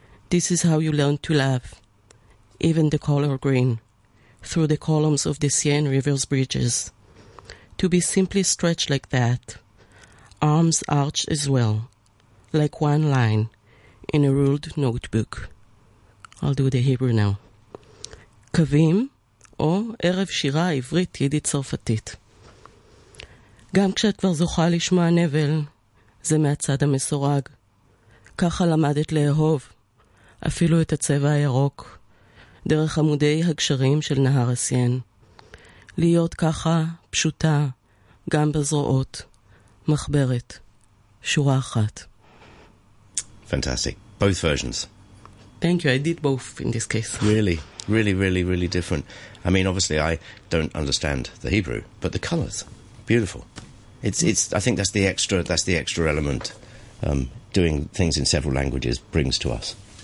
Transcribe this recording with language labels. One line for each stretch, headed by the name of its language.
English: This is how you learn to love, even the color green, through the columns of the Seine River's bridges. To be simply stretched like that, arms arched as well, like one line, in a ruled notebook. I'll do the Hebrew now.
Hebrew: Kavim, או ערב שירה עברית ידית צרפתית. גם כשאת כבר זוכה לשמוע נבל, זה מהצד המסורג. ככה למדת לאהוב, אפילו את הצבע הירוק, דרך עמודי הגשרים של נהר הסיין. להיות ככה, פשוטה, גם בזרועות, מחברת, שורה אחת.
English: Fantastic. Both versions. Thank you. I did both in this case. Really, really, really, really different. I mean, obviously, I don't understand the Hebrew, but the colours, beautiful. It's. I think that's the extra element. Doing things in several languages brings to us.